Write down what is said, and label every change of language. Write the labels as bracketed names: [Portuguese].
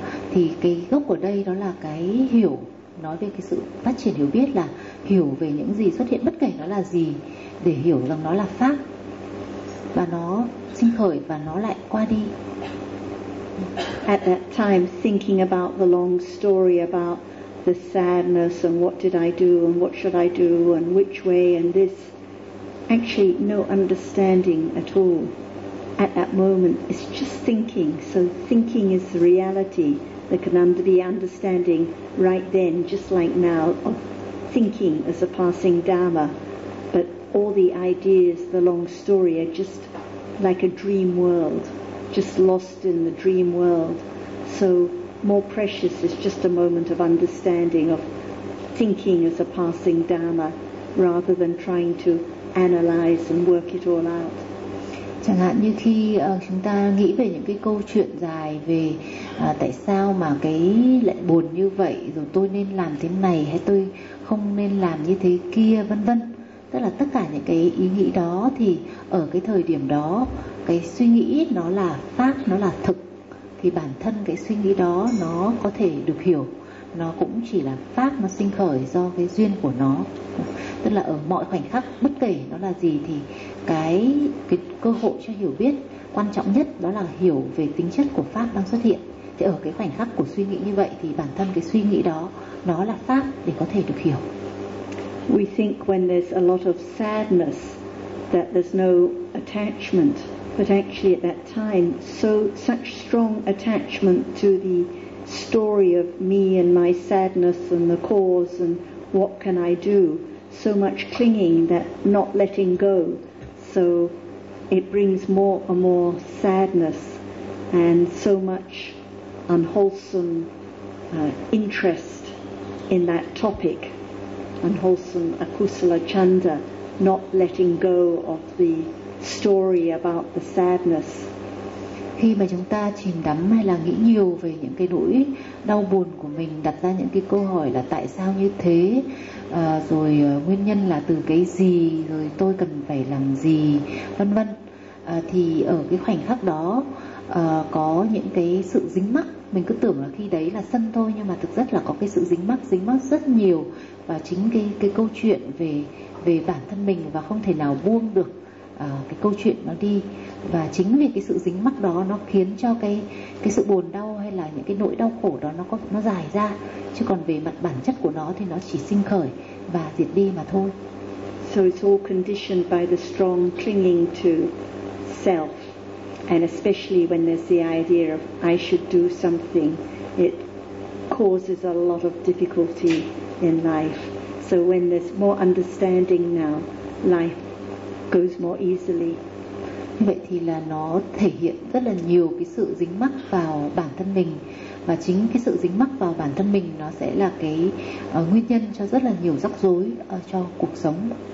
[Vietnamese] Thì cái gốc của đây đó là cái hiểu. Nói về cái sự phát triển hiểu biết là hiểu về những gì xuất hiện bất kể nó là gì, để hiểu rằng nó là pháp và nó sinh khởi và nó lại qua đi. [English] At that time thinking about the long story about the sadness and what did I do and what should I do and which way and this, actually no understanding at all at that moment, it's just thinking. So thinking is the reality. There can be understanding right then, just like now, of thinking as a passing dharma. But all the ideas, the long story, are just like a dream world, just lost in the dream world. So more precious is just a moment of understanding, of thinking as a passing dharma, rather than trying to analyze and work it all out. [Vietnamese] Chẳng hạn như khi chúng ta nghĩ về những cái câu chuyện dài về tại sao mà cái lại buồn như vậy, rồi tôi nên làm thế này hay tôi không nên làm như thế kia, vân vân. Tức là tất cả những cái ý nghĩ đó thì ở cái thời điểm đó, cái suy nghĩ nó là pháp, nó là thực. Thì bản thân cái suy nghĩ đó nó có thể được hiểu. Nó cũng chỉ là pháp, nó sinh khởi do cái duyên của nó. Tức là ở mọi khoảnh khắc, bất kể nó là gì, thì cái cơ hội cho hiểu biết quan trọng nhất đó là hiểu về tính chất của pháp đang xuất hiện. Thì ở cái khoảnh khắc của suy nghĩ như vậy, thì bản thân cái suy nghĩ đó nó là pháp để có thể được hiểu. [English] We think when there's a lot of sadness that there's no attachment, but actually at that time such strong attachment to the story of me and my sadness and the cause and what can I do, so much clinging that not letting go, so it brings more and more sadness and so much unwholesome interest in that topic, unwholesome akusala chanda, not letting go of the story about the sadness. [Vietnamese] Khi mà chúng ta chìm đắm hay là nghĩ nhiều về những cái nỗi đau buồn của mình, đặt ra những cái câu hỏi là tại sao như thế, rồi nguyên nhân là từ cái gì, rồi tôi cần phải làm gì, vân vân, thì ở cái khoảnh khắc đó có những cái sự dính mắc, mình cứ tưởng là khi đấy là sân thôi, nhưng mà thực rất là có cái sự dính mắc rất nhiều, và chính cái câu chuyện về bản thân mình và không thể nào buông được cái câu chuyện nó đi, và chính vì cái sự dính mắc đó nó khiến cho cái sự buồn đau hay là những cái nỗi đau khổ đó nó dài ra, chứ còn về mặt bản chất của nó thì nó chỉ sinh khởi và diệt đi mà thôi. [English] So it's all conditioned by the strong clinging to self, and especially when there's the idea of I should do something, it causes a lot of difficulty in life. So when there's more understanding now, life goes more easily. [Vietnamese] Vậy thì là nó thể hiện rất là nhiều cái sự dính mắc vào bản thân mình, và chính cái sự dính mắc vào bản thân mình nó sẽ là cái nguyên nhân cho rất là nhiều rắc rối cho cuộc sống.